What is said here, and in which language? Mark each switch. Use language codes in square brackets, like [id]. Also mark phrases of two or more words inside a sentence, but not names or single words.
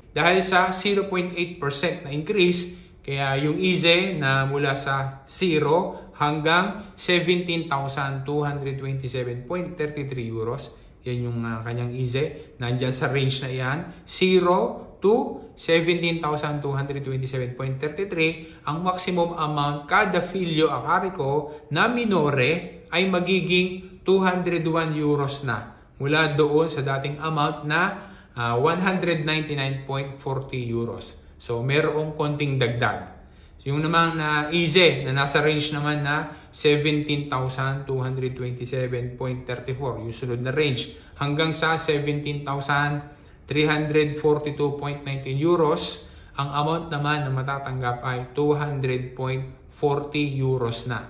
[tl] Dahil sa 0.8% na increase, kaya yung IZE na mula sa 0 hanggang 17,227.33 euros, yan yung kanyang IZE. Nandyan sa range na yan. 0 to 17,227.33. Ang [en] maximum amount [tl] kada [it] filio a carico [tl] na minore ay magiging 201 euros na. Mula doon sa dating amount na 199.40 euros. So, merong konting dagdag. So, yung naman na IZE na nasa range naman na 17,227.34, yung sunod na range, hanggang sa 17,342.19 euros, ang amount naman na matatanggap ay 200.40 euros na.